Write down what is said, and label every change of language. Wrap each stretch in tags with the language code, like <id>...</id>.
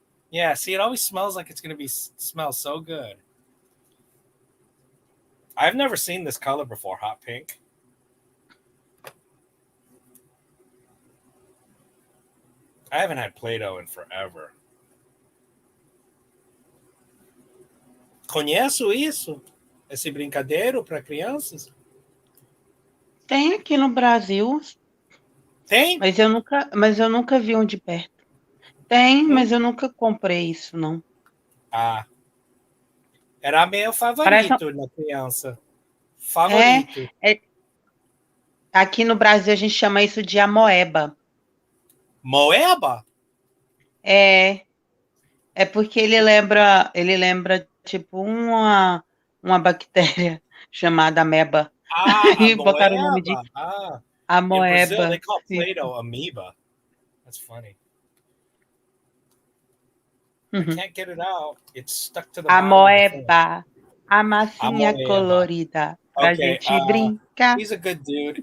<en>Yeah, see, it always smells like it's going to smell so good. I've never seen this color before, hot pink. I haven't had Play-Doh in forever.</en> <pt>Conheço isso? Esse brincadeiro para crianças? Tem aqui no Brasil. Tem? Mas eu nunca vi um de perto. Tem, mas eu nunca comprei isso, não. Ah. Era meu favorito na criança. Favorito. Aqui no Brasil a gente chama isso de amoeba. Moeba? É porque ele lembra tipo uma bactéria chamada ameba. E botaram o nome de amoeba.</pt> <en>In Brazil, they call Play-Doh amoeba. That's funny. I can't get it out. It's stuck to the bottom.</en> <pt>Amoeba. A massinha colorida. Pra gente brincar.</pt> <en>He's a good dude.</en>